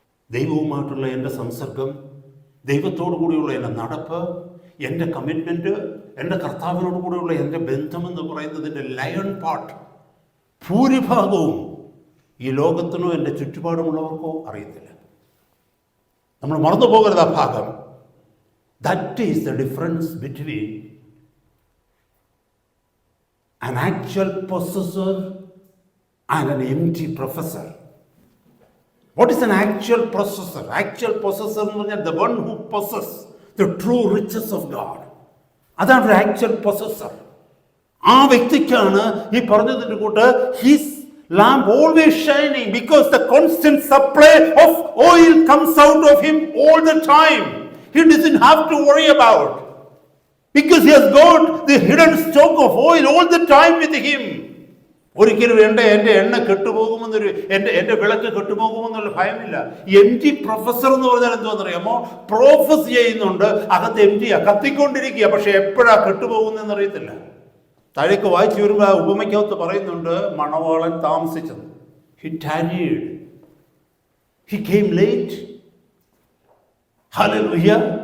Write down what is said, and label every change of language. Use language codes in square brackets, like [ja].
[ml] ദൈവവുമായിട്ടുള്ള എൻ്റെ സംസർഗം, ദൈവത്തോടു കൂടിയുള്ള എൻ്റെ നടപ്പ്, എൻ്റെ കമ്മിറ്റ്മെൻറ്റ്, എൻ്റെ കർത്താവിനോട് കൂടെയുള്ള എൻ്റെ ബന്ധമെന്ന് പറയുന്നതിൻ്റെ ലയൺ പാർട്ട് ഭൂരിഭാഗവും ഈ ലോകത്തിനോ എൻ്റെ ചുറ്റുപാടുമുള്ളവർക്കോ അറിയത്തില്ല. നമ്മൾ മറന്നു പോകരുത് ആ ഭാഗം. [en] That is the difference between an actual possessor and an empty professor. What is an actual possessor? Actual possessor [ml] എന്ന് പറഞ്ഞാൽ [en] the one who possesses the true riches of God. [ml] അതാണ് ഒരു actual possessor. ആ വ്യക്തിക്കാണ് ഈ പറഞ്ഞതിൻ്റെ കൂട്ട് [en] his lamp always shining because the constant supply of oil comes out of him all the time. He doesn't have to worry about. Because he has got the hidden stock of oil all the time with him. [ml] ഒരിക്കലും എൻ്റെ എണ്ണ കെട്ടുപോകുമെന്നൊരു എൻ്റെ വിളക്ക് കെട്ടുപോകുമെന്നുള്ള ഭയമില്ല. M T professor എന്ന് പറഞ്ഞാൽ എന്താണെന്നറിയാമോ? Prophets ചെയ്യുന്നുണ്ട്, അകത്ത് എം ടിയാ, കത്തിക്കൊണ്ടിരിക്കുക, പക്ഷെ എപ്പോഴാ കെട്ടുപോകുന്നതെന്ന് അറിയത്തില്ല. താഴേക്ക് വായിച്ചു വരുമ്പോൾ ആ ഉപമയ്ക്കകത്ത് പറയുന്നുണ്ട്, മണവാളൻ താമസിച്ചത്. [en] He tarried. He came late. [ml] Hallelujah.